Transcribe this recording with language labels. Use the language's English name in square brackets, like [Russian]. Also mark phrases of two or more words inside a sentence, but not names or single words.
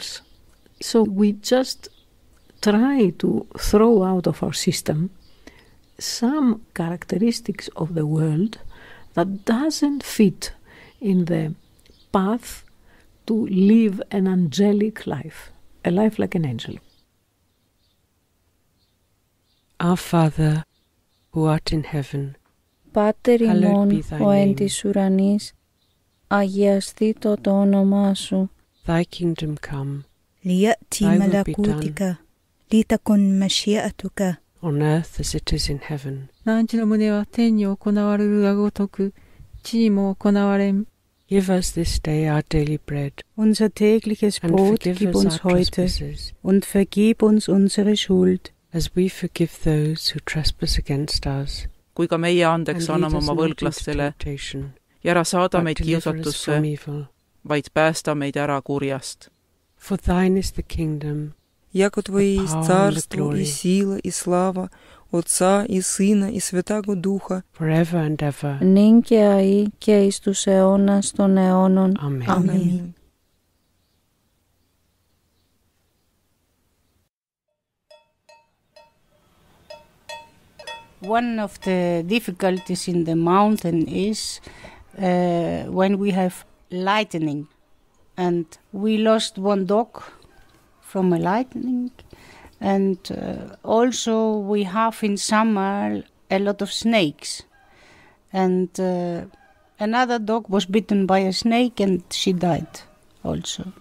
[English] So we just try to throw out of our system some characteristics of the world that doesn't fit in the path to live an angelic life, a life like an angel. Our Father, who art in heaven, [Greek] Πάτερ ημών ο εν της ουρανής, αγιασθήτω το όνομά σου. [English] Thy kingdom come, [Arabic] ليأتي ملكوتك, لتكن مشيئتك. [English] On earth as it is in heaven. [Japanese] 汝の旨は天に行われるがごとく、地にも行われん。 [English] Give us this day our daily bread. [German] Unser tägliches Brot gib uns heute und vergib uns unsere Schuld. [English] As we forgive those who trespass against us. [Estonian] Kui ka meie andeks anname oma võlglastele ja ära saada meid kiusatusse, vaid päästa meid ära kurjast. [English] For thine is the kingdom, [Church Slavic] Яко Твое есть царство и сила и слава Отца и Сына и Святаго Духа, [English] forever and ever. [Greek] Νυν και αεί και εις τους αιώνας των αιώνων. [English] Amen. One of the difficulties in the mountain is when we have lightning, and we lost one dog from a lightning, and also we have in summer a lot of snakes, and another dog was bitten by a snake and she died also.